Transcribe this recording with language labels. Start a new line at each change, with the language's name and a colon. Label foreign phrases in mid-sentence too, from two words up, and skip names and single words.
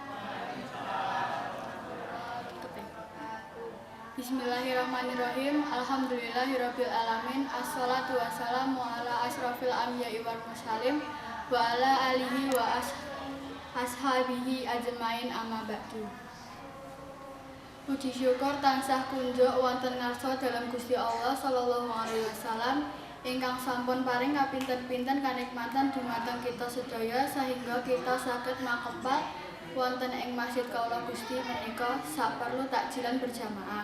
Arabic: بسم الله الرحمن الرحيم. الحمد لله رب العالمين والصلاة والسلام على أشرف الأنبياء والمرسلين وعلى آله وأصحابه أجمعين أما بعد.
Javanese: Puji syukur tansah kunjuk wonten ngarsa dalam Gusti Allah
Arabic: صلى الله عليه وسلم
Javanese: ingkang sampun paring kapinten-pinten kanikmatan dumateng kita sedaya sehingga kita saged makepal wonten ing Masjid Kaula Gusti menika saperlu takjilan berjamaah.